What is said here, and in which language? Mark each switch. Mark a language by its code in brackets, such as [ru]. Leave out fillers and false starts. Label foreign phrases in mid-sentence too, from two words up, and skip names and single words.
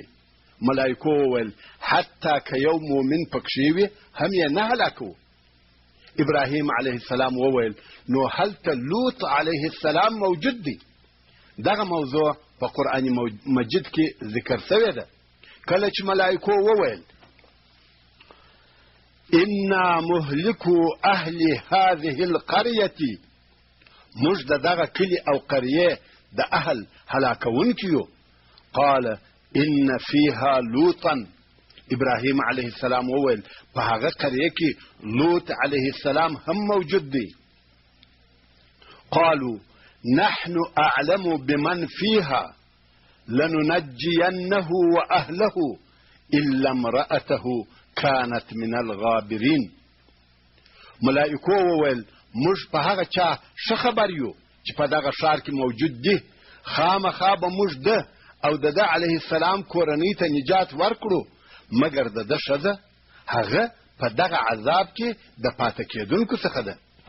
[ps] ملائکو وویل حتی که یو مؤمن پکښې وي هم یې نه هلاکوو. ابراهیم [ar] علیه السلام [ps] وویل نو هلته لوط [ar] علیه السلام [ps] موجود دی. دغه موضوع په قرآن مجید کې ذکر شوې ده. کله چې ملائکو وویل [ar] انا مهلكو اهل هذه القرية، [ps] موږ د دغه کلي او قریې د اهل هلاکونکي یو. [ar] قال ان فيها لوطا [ps] ابراهیم [ar] علیه السلام [ps] وویل په هغه قریه کې لوط [ar] علیه السلام [ps] هم موجود دی. [ar] قالوا نحن اعلم بمن فيها لننجينه واهله الا امرأته كانت من الغابرين. [ps] ملائکو وویل موږ په هغه چا ښه خبر یو چې په دغه ښار کې موجود دی، خامخا به موږ ده او د ده [ar] علیه السلام [ps] کورنۍ ته نجات ورکړو، مګر د ده ښځه هغه په دغه عذاب کې د پاتې کېدونکو څخه ده.